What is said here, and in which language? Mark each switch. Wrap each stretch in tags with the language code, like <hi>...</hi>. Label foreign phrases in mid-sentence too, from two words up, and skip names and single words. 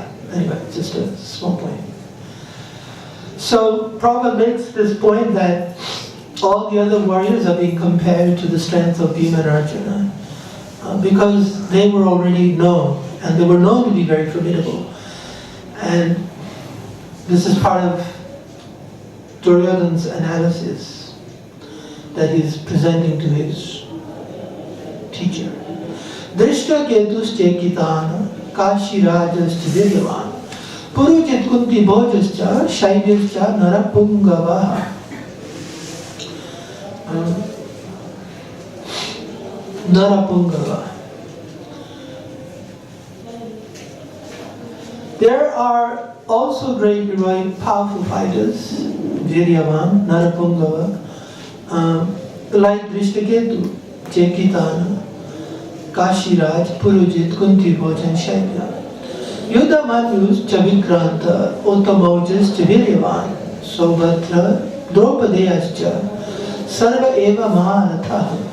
<en>Anyway, just a small point. So Prabhupada makes this point that all the other warriors are being compared to the strength of Bhima and Arjuna because they were already known, and they were known to be very formidable. And this is part of Duryodhana's analysis that he's presenting to his teacher.</en> <sa>Drishta ketusche kitana kashi rajascha viryavan purujit kunti bhojascha shaibhyascha narapungavaha. Narapungava.</sa> <en>There are also great heroic powerful fighters,</en> <sa>Viryavan, Narapungava,</sa> <en>like Drishtaketu, Jekitana, Kashiraj, Purujit, Kuntibhoj and Shailya.</en> <sa>Yudhamanyus, Chavikranta, Uttamojas, Viryavan, Sobhatra, Draupadeyascha, Sarva Eva Maharatha.</sa>